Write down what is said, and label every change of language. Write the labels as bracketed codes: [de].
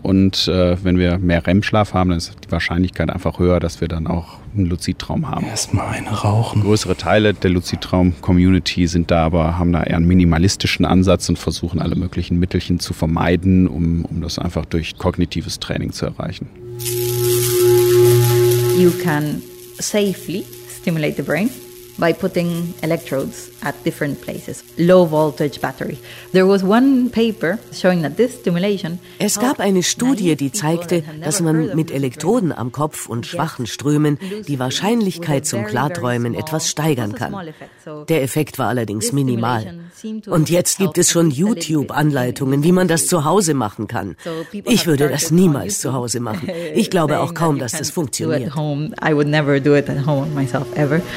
[de] Und wenn wir mehr REM-Schlaf haben, dann ist die Wahrscheinlichkeit einfach höher, dass wir dann auch einen Luzidtraum haben. Erstmal eine rauchen. Größere Teile der Luzidtraum-Community sind da aber, haben da eher einen minimalistischen Ansatz und versuchen alle möglichen Mittelchen zu vermeiden, um das einfach durch kognitives Training zu erreichen. [en] You can safely stimulate the brain by putting electrodes at different places, low voltage battery. There was one paper showing that this stimulation. [de] Es gab eine Studie, die zeigte, dass man mit Elektroden am Kopf und schwachen Strömen die Wahrscheinlichkeit zum Klarträumen etwas steigern kann. Der Effekt war allerdings minimal. Und jetzt gibt es schon YouTube-Anleitungen, wie man das zu Hause machen kann. Ich würde das niemals zu Hause machen. Ich glaube auch kaum, dass das funktioniert. [en] I would never do it at home myself ever.